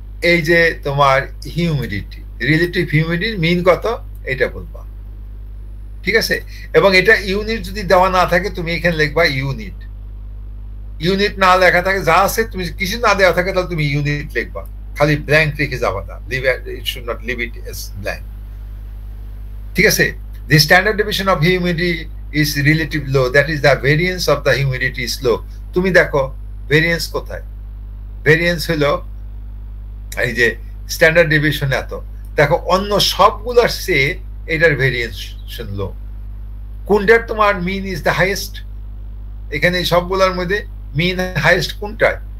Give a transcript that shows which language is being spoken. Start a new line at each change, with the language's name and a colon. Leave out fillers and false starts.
Bangla: এই যে তোমার হিউমিডিটি, রিলেটিভ হিউমিডিটি মিন কত, এটা বলবা, ঠিক আছে। এবং এটা ইউনিট যদি দেওয়া না থাকে, তুমি এখানে লিখবা ইউনিট। ইউনিট না লেখা থাকে, যা আছে তুমি কিছু না দেওয়া থাকে, তাহলে তুমি ইউনিট লিখবা, খালি ব্ল্যাঙ্ক রেখে যাবা না,
English: it should not leave it as blank,
Bangla: ঠিক আছে।
English: The standard deviation of humidity is relatively low, that is the variance of the humidity is low.
Bangla: তুমি দেখো ভেরিয়েন্স কোথায়? ভেরিয়েন্স হলো এই যে স্ট্যান্ডার্ড ডেভিয়েশন এত, দেখো অন্য সবগুলোর চেয়ে এটার ভেরিয়েশন লো। কোনটার তোমার মিন ইজ দ্য হাইয়েস্ট? এখানে সবগুলোর মধ্যে মিন হাইয়েস্ট কোনটায়?